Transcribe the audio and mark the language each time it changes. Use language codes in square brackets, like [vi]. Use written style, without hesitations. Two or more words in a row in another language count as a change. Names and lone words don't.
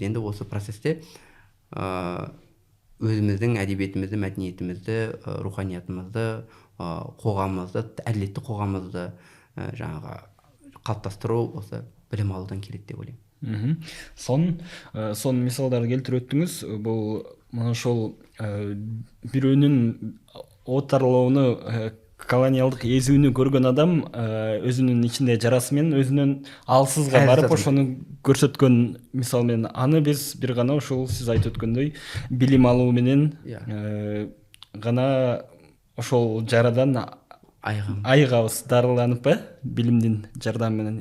[kk] Енді осы процесте өзіміздің әдебиетімізді, мәдениетімізді, руханиятымызды, қоғамымызды, әділетті қоғамымызды жаңағы қалыптастыру осы білім алудан келеді деп ойлаймын. [ky] Сон мисалдарды келтирип өттүңүз. Бул мына ошол бирөөнүн отарлоону, колониалдык эзүүнү көргөн адам өзүнүн ичинде жарасы менен өзүнөн алсызга барып ошону көрсөткөн мисал менен аны биз бир гана ушул сиз айтып өткөндөй билим алуу менен гана ошол жарадан айыгабыз, дарыланып билимдин жардамы менен.